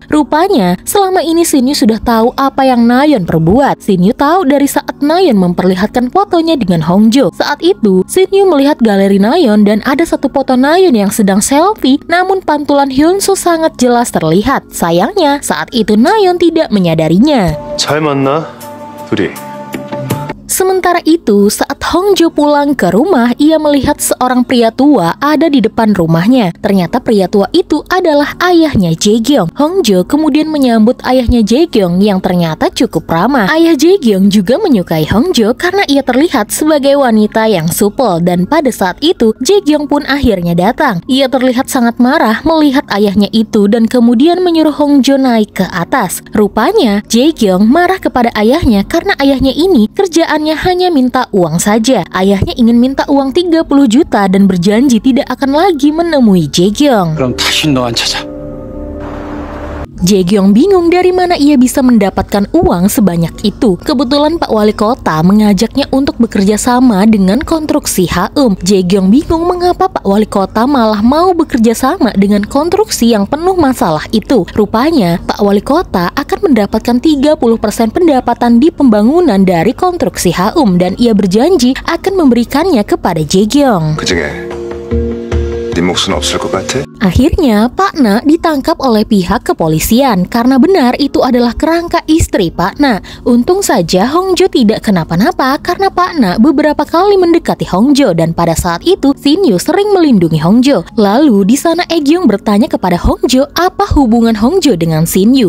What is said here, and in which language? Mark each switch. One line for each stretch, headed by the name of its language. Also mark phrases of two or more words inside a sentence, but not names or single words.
Indonesian: Rupanya selama ini Shin Yu sudah tahu apa yang Nayeon perbuat. Shin Yu tahu dari saat Nayeon memperlihatkan fotonya dengan Hongjo. Saat itu Shin Yu melihat galeri Nayeon dan ada satu foto Nayeon yang sedang selfie. Namun pantulan Hyun Soo sangat jelas terlihat. Sayangnya saat itu Nayeon tidak menyadarinya.
Korean: 잘 만나, 둘이.
Indonesian: Sementara itu, saat Hongjo pulang ke rumah, ia melihat seorang pria tua ada di depan rumahnya. Ternyata pria tua itu adalah ayahnya Jae-kyung. Hongjo kemudian menyambut ayahnya Jae-kyung yang ternyata cukup ramah. Ayah Jae-kyung juga menyukai Hongjo karena ia terlihat sebagai wanita yang supel. Dan pada saat itu, Jae-kyung pun akhirnya datang. Ia terlihat sangat marah melihat ayahnya itu dan kemudian menyuruh Hongjo naik ke atas. Rupanya, Jae-kyung marah kepada ayahnya karena ayahnya ini kerjaannya hanya minta uang saja. Ayahnya ingin minta uang 30 juta dan berjanji tidak akan lagi menemui Jae-kyung.
Korean: 그럼 다시 너 안 찾아.
Indonesian: Jae-kyung bingung dari mana ia bisa mendapatkan uang sebanyak itu. Kebetulan Pak Wali Kota mengajaknya untuk bekerja sama dengan konstruksi Haeum. Jae-kyung bingung mengapa Pak Wali Kota malah mau bekerja sama dengan konstruksi yang penuh masalah itu. Rupanya Pak Wali Kota akan mendapatkan 30% pendapatan di pembangunan dari konstruksi Haeum dan ia berjanji akan memberikannya kepada Jae-kyung.
Korean: 그중에 네 몫은 없을 것 같아?
Indonesian: Akhirnya Pak Na ditangkap oleh pihak kepolisian karena benar itu adalah kerangka istri Pak Na. Untung saja Hongjo tidak kenapa-napa karena Pak Na beberapa kali mendekati Hongjo dan pada saat itu Shin Yu sering melindungi Hongjo. Lalu di sana Aegyong bertanya kepada Hongjo apa hubungan Hongjo dengan Shin Yu.